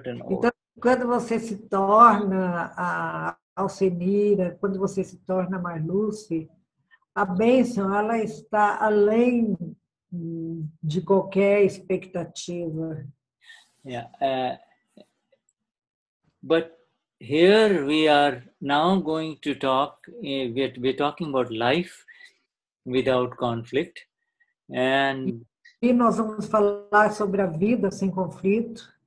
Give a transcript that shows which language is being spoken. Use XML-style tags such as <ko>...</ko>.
<pt>Então, quando você se torna a Alcenira, quando você se torna Marluce, a bênção ela está além de qualquer expectativa.</pt> <en>Yeah, but here we are now going to talk. We're talking about life without conflict.</en> <pt>E nós vamos falar sobre a vida sem conflito.</pt>